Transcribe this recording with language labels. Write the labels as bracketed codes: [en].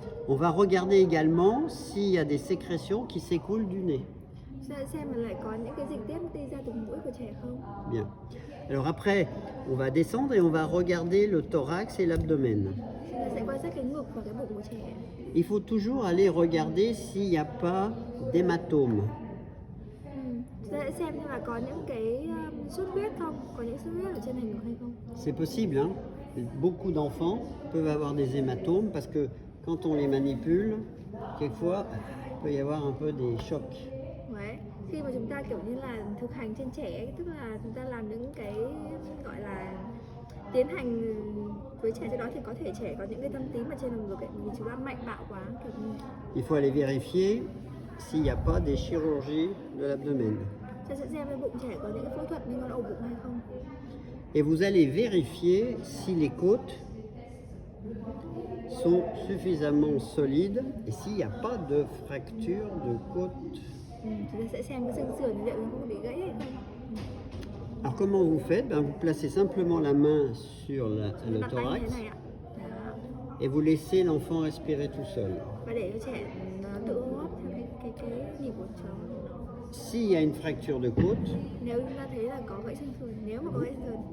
[fr] On va regarder également s'il y a des sécrétions qui s'écoulent du nez. [vi] Chúng ta xem mà lại có những cái dịch tiết đi ra từ mũi của trẻ không. [fr] Bien. Alors après, on va descendre et on va regarder le thorax et l'abdomen. [vi] Chúng ta sẽ quan sát cái ngực và cái bụng của trẻ. [fr] Il faut toujours aller regarder s'il n'y a pas d'hématome. [vi] Chúng ta sẽ xem là có những cái xuất huyết không, có những xuất huyết ở trên thành ngực hay không. [fr] C'est possible, hein? Beaucoup d'enfants peuvent avoir des hématomes parce que quand on les manipule, quelquefois, il peut y avoir un peu des chocs. [vi] Đấy. Khi mà chúng ta kiểu như là thực hành trên trẻ ấy, tức là chúng ta làm những cái gọi là tiến hành với trẻ trên đó thì có thể trẻ có những cái thâm tím ở trên lồng ngực ấy, vì chúng ta mạnh bạo quá kiểu như. [fr] Il faut aller vérifier s'il n'y a pas des chirurgies de l'abdomen. [vi] Chúng ta sẽ xem cái bụng trẻ có những cái phẫu thuật liên quan ổ bụng hay không. [fr] Et vous allez vérifier si les côtes sont suffisamment solides et s'il n'y a pas de fracture de côte. [vi] Chúng ta sẽ xem cái xương sườn liệu nó không bị gãy hay không. [fr] Alors comment vous faites? Ben, vous placez simplement la main sur le [vi] Đặt tay như [fr] thorax [vi] thế này ạ. Đó. [fr] et vous laissez l'enfant respirer tout seul. [vi] Và để cho trẻ nó tự hô hấp theo cái nhịp của cháu. [fr] S'il y a une fracture de côte, [vi] Nếu chúng ta thấy là có gãy xương sườn, nếu mà có gãy xương sườn